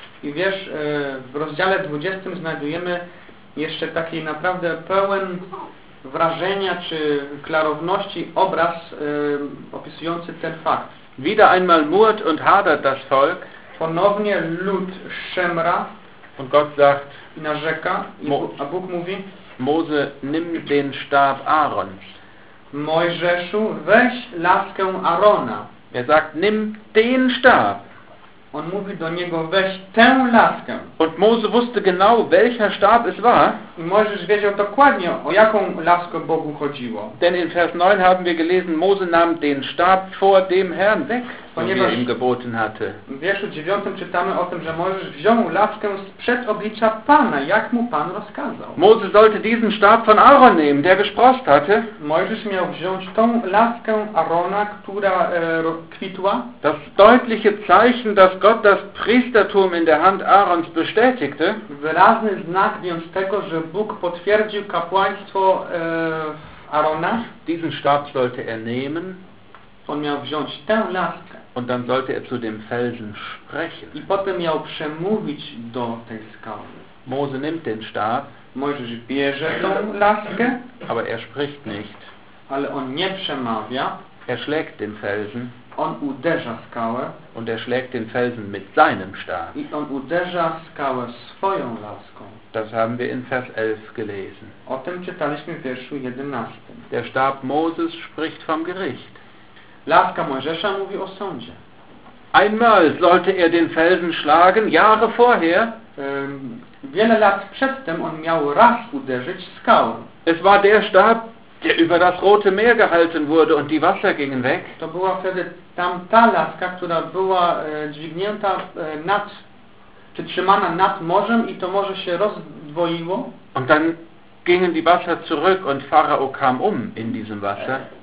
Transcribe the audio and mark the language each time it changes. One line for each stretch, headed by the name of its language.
Polish: I wiesz, w rozdziale 20 znajdujemy jeszcze taki naprawdę pełen wrażenia czy klarowności obraz opisujący ten fakt.
German: Wieder einmal murrt und hadert das Volk.
Polish: Ponownie lud szemra.
German: Und Gott sagt,
Polish: i narzeka, a Bóg mówi,
German: Mose, nimm den Stab Aaron.
Polish: Mojżeszu, weź laskę Arona.
German: Er sagt, nimm den Stab.
Polish: On mówi do niego, weź tę laskę.
German: Und Mose wusste genau, welcher Stab es war.
Polish: I Mojżesz wiedział dokładnie, o jaką laskę Bogu chodziło.
German: Denn in Vers 9 haben wir gelesen, Mose nahm den Stab vor dem Herrn weg,
Polish: ponieważ
German: den er ihm geboten hatte.
Polish: W wierszu 9 czytamy o tym, że Mojżesz wziął laskę sprzed oblicza Pana, jak mu Pan rozkazał.
German: Mose sollte diesen Stab von Aaron nehmen, der gesprost hatte.
Polish: Mojżesz miał wziąć tą laskę Arona, która kwitła.
German: Das deutliche Zeichen, dass Gott das Priestertum in der Hand Aarons bestätigte.
Polish: Wyraźny znak więc tego, że Bóg potwierdził kapłaństwo Arona.
German: Diesen Stab sollte er nehmen.
Polish: On miał wziąć tę laskę.
German: Und dann sollte er zu dem Felsen sprechen.
Polish: I potem miał przemówić do tej skały.
German: Mose nimmt den Stab.
Polish: Mojżesz bierze tę laskę.
German: Aber er spricht nicht.
Polish: Ale on nie przemawia.
German: Er schlägt den Felsen.
Polish: On uderza skałę.
German: Und er schlägt den Felsen mit seinem Stab.
Polish: I on uderza skałę swoją laską.
German: Das haben wir in Vers 11 gelesen.
Polish: O tym czytaliśmy w wierszu 11.
German: Der Stab Moses spricht vom Gericht.
Polish: Laska Mojżesza mówi o sądzie.
German: Einmal sollte er den Felsen schlagen, Jahre vorher.
Polish: Wiele lat przedtem on miał raz uderzyć skałę.
German: Es war der Stab, der über das Rote Meer gehalten wurde und die Wasser gingen weg.
Polish: To była wtedy tamta laska, która była dźwignięta nad, czy trzymana nad morzem i to morze się rozdwoiło.
German: Und dann gingen die Wasser zurück und Pharao kam in diesem Wasser.